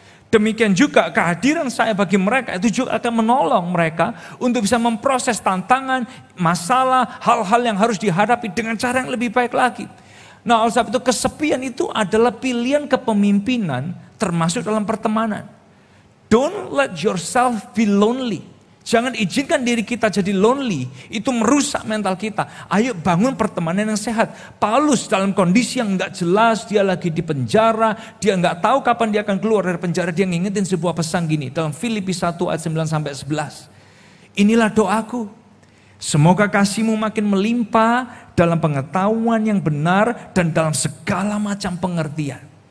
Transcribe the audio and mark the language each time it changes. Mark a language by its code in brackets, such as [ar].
[id] Demikian juga kehadiran saya bagi mereka itu juga akan menolong mereka untuk bisa memproses tantangan, masalah, hal-hal yang harus dihadapi dengan cara yang lebih baik lagi. Nah, oleh sebab itu kesepian itu adalah pilihan kepemimpinan termasuk dalam pertemanan. [en] Don't let yourself be lonely. [id] Jangan izinkan diri kita jadi lonely, itu merusak mental kita. Ayo bangun pertemanan yang sehat. Paulus dalam kondisi yang gak jelas, dia lagi di penjara, dia gak tahu kapan dia akan keluar dari penjara. Dia ngingetin sebuah pesan gini, dalam Filipi 1 ayat 9-11. Inilah doaku, semoga kasihmu makin melimpah dalam pengetahuan yang benar dan dalam segala macam pengertian.